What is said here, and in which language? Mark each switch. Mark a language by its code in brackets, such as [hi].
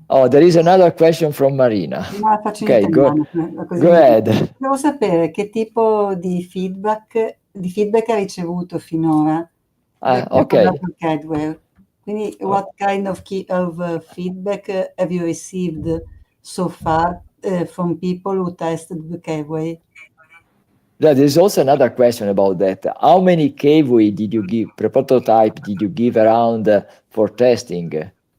[en] Oh, there is another question from Marina. [it] No, faccio in italiano, così. [en] Go ahead. [it] Devo sapere che tipo di feedback ha ricevuto finora. [en] Okay. Cavway. Quindi, what kind of feedback have you received so far from people who tested the Cavway? Yeah, there's also another question about that. How many Cavway did you give, prototype did you give around for testing?